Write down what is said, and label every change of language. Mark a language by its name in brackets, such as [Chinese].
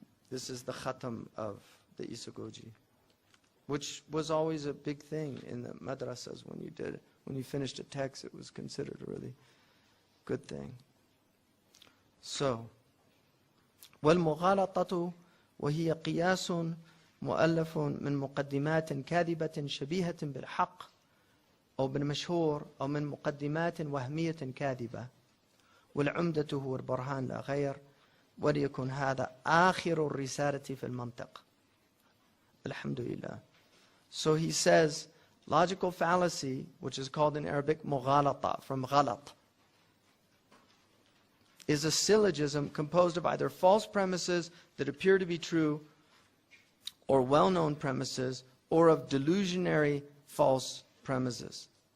[English] This is the khatam of the ISAGOGE, which was always a big thing in the madrasas. When you finished a text, it was considered a really good thing. [Arabic] So, والمغالطة وهي قياس مؤلف من مقدمات كاذبة شبيهة بالحق أو بالمشهور أو من مقدمات وهمية كاذبة والعمدة هو البرهان لا غير وليكن هذا آخر الرسالة في المنطق. الحمد لله. [English] So he says, logical fallacy, which is called in Arabic mughalata, from ghalat, is a syllogism composed of either false premises that appear to be true or well-known premises, or of delusionary false premises.